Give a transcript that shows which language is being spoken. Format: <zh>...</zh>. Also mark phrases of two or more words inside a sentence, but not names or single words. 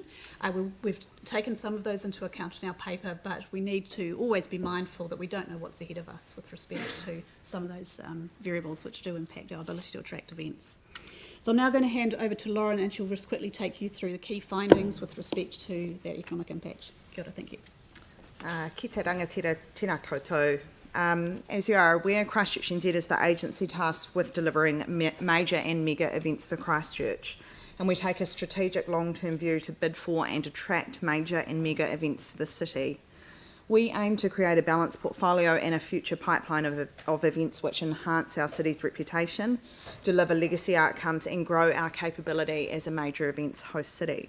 <en>We've taken some of those into account in our paper, but we need to always be mindful that we don't know what's ahead of us with respect to some of those variables which do impact our ability to attract events. So I'm now going to hand over to Lauren, and she'll just quickly take you through the key findings with respect to that economic impact.</en> <mi>Kia ora,</mi> <en>thank you.</en> <mi>Ki te rangatira tēnā koutou.</mi> <en>As you are aware, Christchurch NZ is the agency tasked with delivering major and mega events for Christchurch, and we take a strategic long-term view to bid for and attract major and mega events to the city. We aim to create a balanced portfolio and a future pipeline of events which enhance our city's reputation, deliver legacy outcomes and grow our capability as a major events host city.</en>